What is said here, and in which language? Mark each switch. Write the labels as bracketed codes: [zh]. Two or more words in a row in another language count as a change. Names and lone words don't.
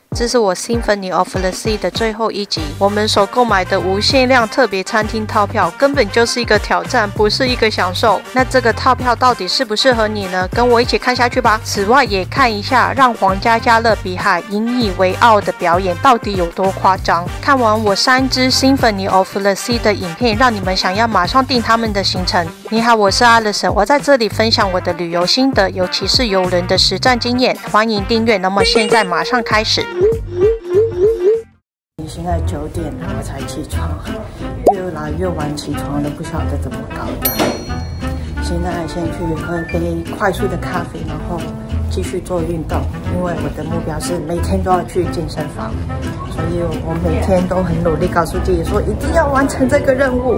[zh] 這是我 Symphony of the Sea 的最後一集。我們所購買的無限量特別餐廳套票，根本就是一個挑戰，不是一個享受。那這個套票到底適不適合你呢？跟我一起看下去吧。此外，也看一下讓皇家加勒比海引以為傲的表演到底有多誇張。看完我3支 Symphony of the Sea 的影片，讓你們想要馬上訂他們的行程。你好，我是 Alison，我在這裡分享我的旅遊心得，尤其是遊輪的實戰經驗。歡迎訂閱。那麼現在馬上開始。現在9 點了，我才起床，越來越晚起床了，不曉得怎麼搞的。現在先去喝杯快速的咖啡，然後繼續做運動，因為我的目標是每天都要去健身房，所以我每天都很努力，告訴自己說一定要完成這個任務。